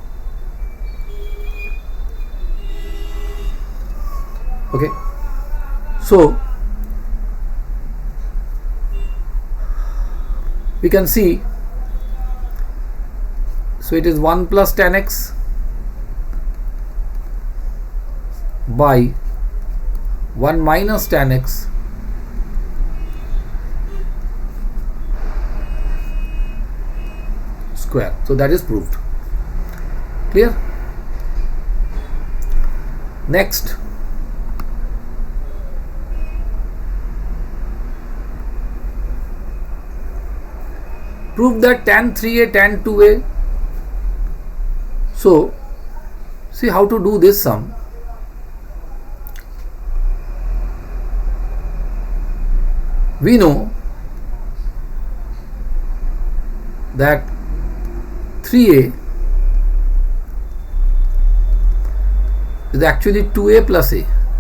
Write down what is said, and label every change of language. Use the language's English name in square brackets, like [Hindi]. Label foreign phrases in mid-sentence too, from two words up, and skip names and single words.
[English] Okay, so we can see, so it is 1 plus tan x by 1 minus tan x square. So that is proved. Clear? Next, prove that tan 3a tan 2a So see how to do this sum. We know that 3a is actually 2a plus a.